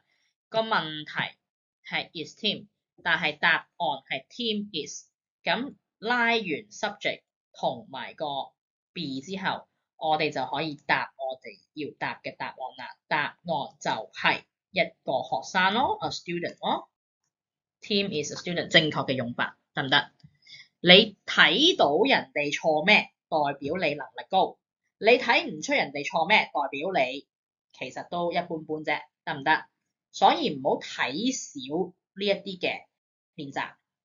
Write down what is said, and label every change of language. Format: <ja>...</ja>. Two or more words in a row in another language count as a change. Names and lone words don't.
<yue>個問題係</yue> <en>is Tim，</en> <yue>但係答案係</yue> <en>Tim is，</en> <yue>咁拉完 subject 同埋個 be 之後，我哋就可以答我哋要答嘅答案啦。答案就係一個學生咯 ，</yue> <en>a student</en> <yue>咯。</yue> <en>Tim is a student，</en> <yue>正確嘅用法得唔得？你睇到人哋錯咩，代表你能力高；你睇唔出人哋錯咩，代表你其實都一般般啫，得唔得？所以唔好睇少呢一啲嘅練習。</yue>